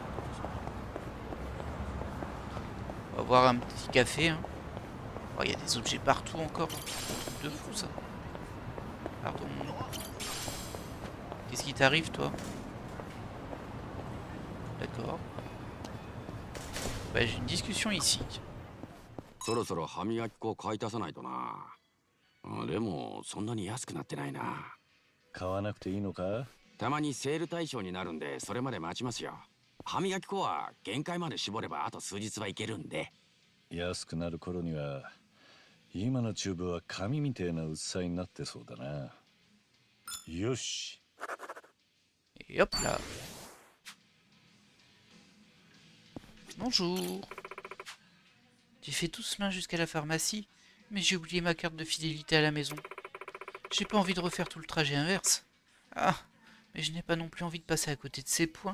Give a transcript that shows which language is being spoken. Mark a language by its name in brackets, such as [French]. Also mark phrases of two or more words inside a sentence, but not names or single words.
[French] On va voir un petit café. Hein. Oh, y a des objets partout encore. Un truc de fou ça. Pardon. Qu'est-ce qui t'arrive toi? D'accord. Bah, j'ai une discussion ici. [Japanese] そろそろ歯磨き粉買い足さないとな。でもそんなに安くなってないな。買わなくていいのか？たまにセール対象になるんでそれまで待ちますよ。歯磨き粉は限界まで絞ればあと数日はいけるんで。安くなる頃には今のチューブは紙みたいな薄さになってそうだな。よし。 [French] Et hop là. Bonjour. J'ai fait tout ce chemin jusqu'à la pharmacie, mais j'ai oublié ma carte de fidélité à la maison. J'ai pas envie de refaire tout le trajet inverse. Ah, mais je n'ai pas non plus envie de passer à côté de ces points.